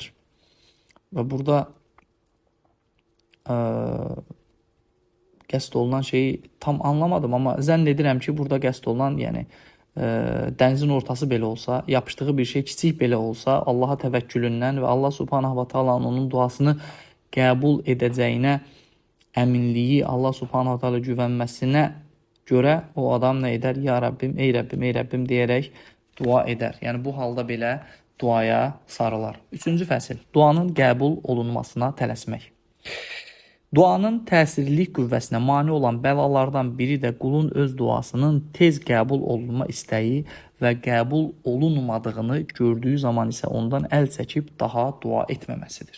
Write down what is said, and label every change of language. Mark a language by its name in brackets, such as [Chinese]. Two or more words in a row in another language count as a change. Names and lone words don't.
[Azerbaijani] Və burada qəsd olunan şeyi tam anlamadım, amma zənn edirəm ki, burada qəsd olunan, yəni dənizin ortası belə olsa, yapışdığı bir şey kiçik belə olsa, Allaha təvəkkülündən və Allah [Arabic] سبحانه وتعالى [Azerbaijani] onun duasını qəbul edəcəyinə əminliyi, Allah [Arabic] سبحانه وتعالى [Azerbaijani] güvənməsinə görə o adam nə edər? Ya Rəbbim, ey Rəbbim deyərək dua edər. Yəni bu halda belə duaya sarılar. Üçüncü fəsil, duanın qəbul olunmasına tələsmək. Duanın təsirlilik qüvvəsinə mane olan bəlalardan biri də qulun öz duasının tez qəbul olunma istəyi və qəbul olunmadığını gördüyü zaman isə ondan əl çəkib daha dua etməməsidir.